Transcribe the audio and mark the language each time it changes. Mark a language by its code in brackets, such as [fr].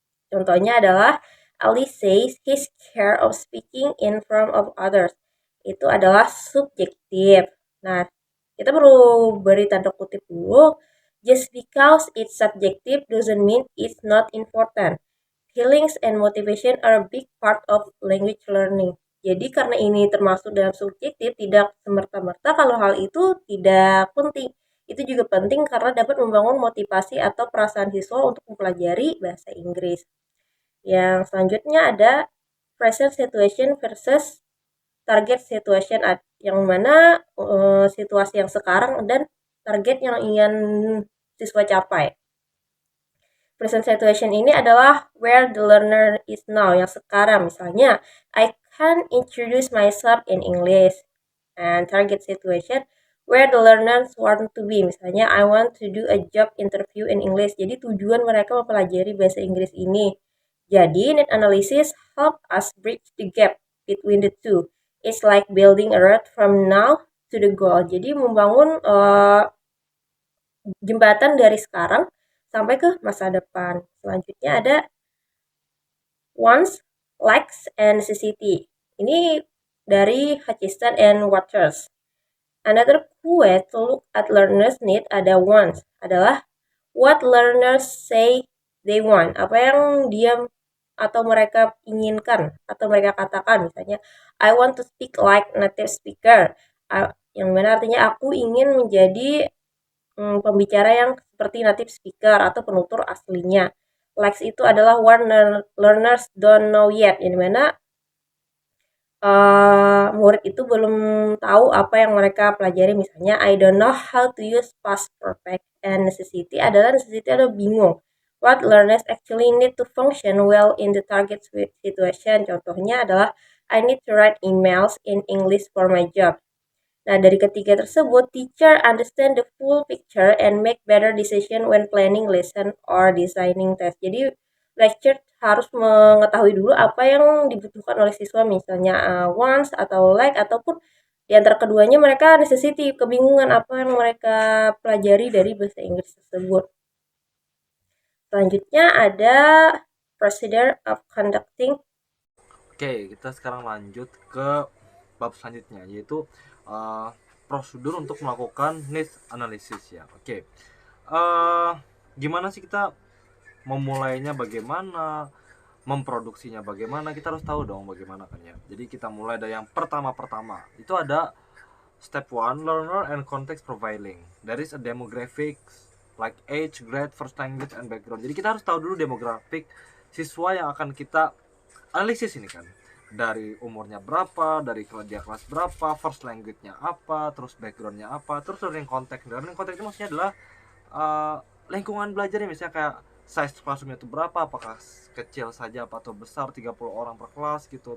[id] Contohnya adalah [en] Ali says he's scared of speaking in front of others. [id] Itu adalah subjektif. Nah, kita perlu beri tanda kutip dulu. [en] Just because it's subjective doesn't mean it's not important. Feelings and motivation are a big part of language learning. [id] Jadi karena ini termasuk dalam subjektif, tidak semerta-merta kalau hal itu tidak penting. Itu juga penting karena dapat membangun motivasi atau perasaan siswa untuk mempelajari bahasa Inggris. Yang selanjutnya ada present situation versus target situation, yang mana situasi yang sekarang dan target yang ingin siswa capai. [en] Present situation [id] ini adalah [en] where the learner is now, [id] yang sekarang. [en] Misalnya, I can introduce myself in English. And target situation, where the learners want to be. Misalnya, I want to do a job interview in English. [id] Jadi tujuan mereka mempelajari bahasa Inggris ini. [en] Jadi, need analysis help us bridge the gap between the two. It's like building a road from now to the goal. [id] Jadi membangun jembatan dari sekarang sampai ke masa depan. Selanjutnya ada wants, likes, and necessity. Ini dari [en] Hutchinson and Waters. Another cool way to look at learners' need [id] ada wants, adalah [en] what learners say they want. [id] Apa yang dia atau mereka inginkan atau mereka katakan. [en] Misalnya, I want to speak like native speaker. [id] Yang mana artinya aku ingin menjadi pembicara yang seperti native speaker atau penutur aslinya. Likes itu adalah [en] what learners don't know yet, [id] yang mana murid itu belum tahu apa yang mereka pelajari. [en] Misalnya, I don't know how to use past perfect. [id] And necessity adalah bingung. [en] What learners actually need to function well in the target situation. [id] Contohnya adalah, [en] I need to write emails in English for my job. [id] Nah, dari ketiga tersebut, [en] teacher understand the full picture and make better decision when planning lesson or designing test. [id] Jadi, lecturer harus mengetahui dulu apa yang dibutuhkan oleh siswa, misalnya wants atau like, ataupun di antara keduanya mereka necessity, kebingungan apa yang mereka pelajari dari bahasa Inggris tersebut. Selanjutnya ada procedure of conducting. Oke, kita sekarang lanjut ke bab selanjutnya, yaitu prosedur untuk melakukan needs analysis ya. Oke, gimana sih kita memulainya, bagaimana memproduksinya, bagaimana kita harus tahu dong bagaimana kan ya. Jadi kita mulai dari yang pertama itu ada step 1, learner and context profiling. [en] There is a demographics like age, grade, first language, and background. [id] Jadi kita harus tahu dulu demografik siswa yang akan kita analisis ini kan, dari umurnya berapa, dari dia kelas berapa, first language-nya apa, terus background-nya apa, terus learning context. Learning context itu maksudnya adalah lingkungan belajarnya, misalnya kayak size classroom itu berapa, apakah kecil saja apa atau besar, 30 orang per kelas gitu.